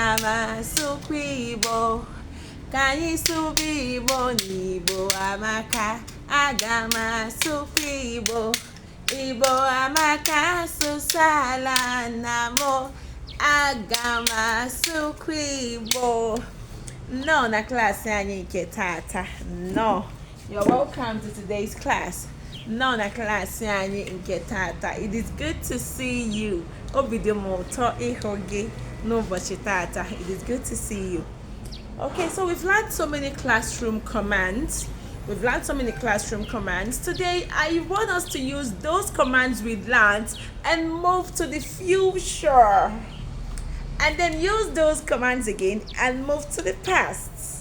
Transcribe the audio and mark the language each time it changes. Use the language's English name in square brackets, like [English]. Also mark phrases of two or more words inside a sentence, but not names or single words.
[Igbo] m asụkwa Igbo ka anyị sụba Igbo n'Igbo amaka aga m asụkwa Igbo Igbo amaka asụsụ ala nna m aga m asụkwa Igbo nnọọ na klaasị anyị nke tata nnọọ [English] you're welcome to today's class [Igbo] nnọọ na klaasị anyị nke tata [English] it is good to see you [Igbo] obi dị m ụtọ ịhụ gị n'ụbọchị tata [English] it is good to see you. Okay, so we've learned so many classroom commands. Today I want us to use those commands we learned and move to the future and then use those commands again and move to the past.